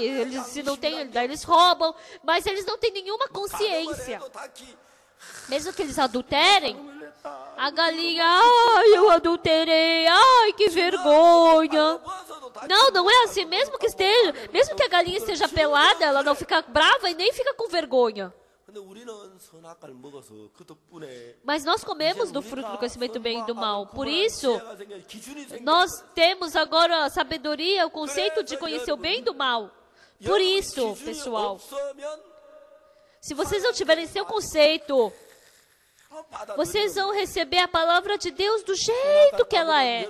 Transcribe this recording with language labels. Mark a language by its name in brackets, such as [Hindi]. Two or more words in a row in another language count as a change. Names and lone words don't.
[Portuguese] Se não tem, daí eles roubam, mas eles não têm nenhuma consciência. Mesmo que eles adulterem, a galinha, ai, eu adulterei, ai, que vergonha. Não, não é assim, mesmo que a galinha esteja pelada, ela não fica brava e nem fica com vergonha. [Korean] 근데 우리는 선악과를 먹어서 그 덕분에 [Portuguese] Mas nós comemos do fruto do conhecimento do bem e do mal. Por isso, nós temos agora a sabedoria, o conceito de conhecer o bem e do mal. Por isso, pessoal, se vocês não tiverem seu conceito, vocês vão receber a palavra de Deus do jeito que ela é.